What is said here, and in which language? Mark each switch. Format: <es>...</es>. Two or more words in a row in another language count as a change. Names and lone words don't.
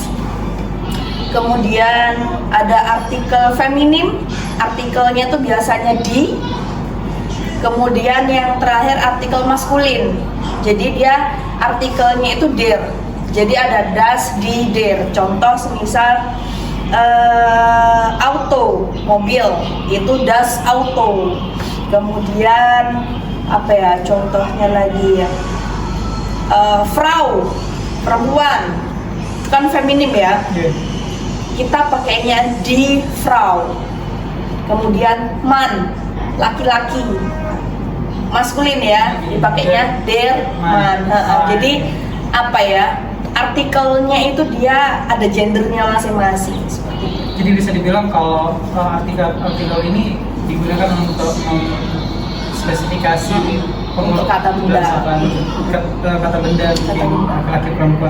<id>Kemudian ada artikel feminim, artikelnya itu biasanya di. Kemudian yang terakhir artikel maskulin, jadi dia artikelnya itu der. Jadi ada</id> <de>das, di, der.</de> <id>Contoh semisal auto, mobil, itu</id> <de>das auto.</de> <id>Kemudian apa ya contohnya lagi ya, Frau, perempuan, kan feminim ya. Kita pakainya</id> <de>die Frau.</de> <id>Kemudian man, laki-laki, maskulin ya, dipakainya</id> <de>der man.</de> <id>Jadi apa ya, artikelnya itu dia ada gendernya masing-masing seperti itu. Jadi bisa dibilang kalau artikel ini digunakan untuk spesifikasi Untuk kata benda. Kata benda laki-laki perempuan.</id>